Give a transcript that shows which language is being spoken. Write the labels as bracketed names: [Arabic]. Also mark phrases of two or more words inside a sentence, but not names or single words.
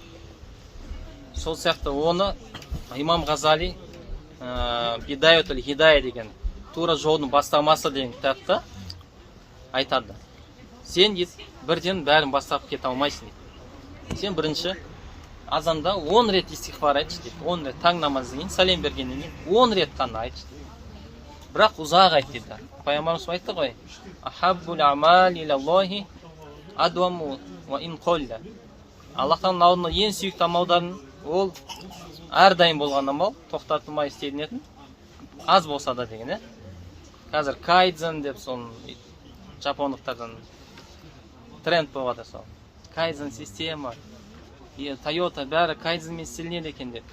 [Kazakh] Сол сияқты оны имам Ғазали Бидаятул Хидая деген тура жолдың бастамасы деген кітапта айтады. Сен бірден бәрін бастап кете алмайсың дейді. Сен бірінші азанда 10 рет истихфар айтшы дейді. 10 рет таң намаздан кейін сәлем бергеннен кейін 10 рет қана айтшы дейді. Бірақ ұзақ айт дейді. Пайғамбарымыз айтты ғой, [Arabic] أحب الأعمال إلى الله أدومه وإن قل. [Kazakh] Аллахтың алдында ең сүйікті амалдарын ол әрдайым болған амал, тоқтатылмай істелінетін, аз болса да деген. Қазір кайдзен деп соны жапондықтардан тренд болғады сол. Кайдзен система, Toyota бәрі кайдзенмен істелінеді екен деп.